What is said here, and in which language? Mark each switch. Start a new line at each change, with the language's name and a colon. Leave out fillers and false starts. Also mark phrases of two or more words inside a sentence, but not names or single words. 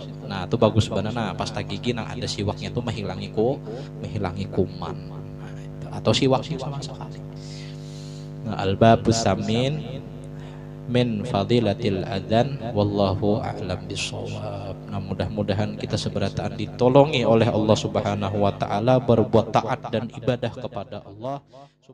Banjar: Nah itu bagus banana pasta gigi nang ada siwaknya tuh menghilangi kuman. Nah, itu. Atau siwak sama sekali. Nah,
Arabic: الباب الثامن من فضيلة الأذان والله أعلم بالصواب.
Banjar: Nah mudah-mudahan kita seberataan ditolongi oleh Allah
Arabic: سبحانه وتعالى
Banjar: berbuat taat dan ibadah kepada Allah.